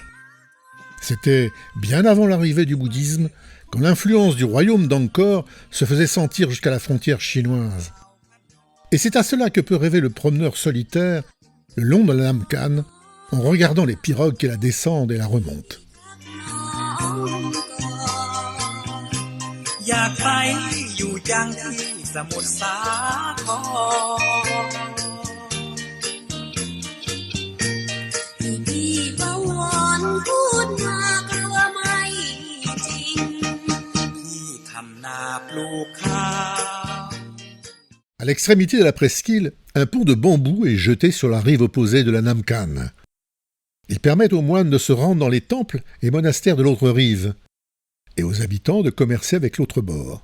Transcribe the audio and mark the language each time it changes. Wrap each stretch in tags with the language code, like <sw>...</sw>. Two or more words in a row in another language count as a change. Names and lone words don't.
<fr>C'était bien avant l'arrivée du bouddhisme, quand l'influence du royaume d'Angkor se faisait sentir jusqu'à la frontière chinoise. Et c'est à cela que peut rêver le promeneur solitaire le long de la Namkhane en regardant les pirogues qui la descendent et la remontent.</fr> <th>อยากไปอยู่จังที่สมุทรสาครพี่ประวรพูดมากลัวไม่จริงพี่ทำนาปลูกข้าว</th> <fr>À l'extrémité de la presqu'île, un pont de bambou est jeté sur la rive opposée de la Namkhane. Il permet aux moines de se rendre dans les temples et monastères de l'autre rive, et aux habitants de commercer avec l'autre bord.</fr>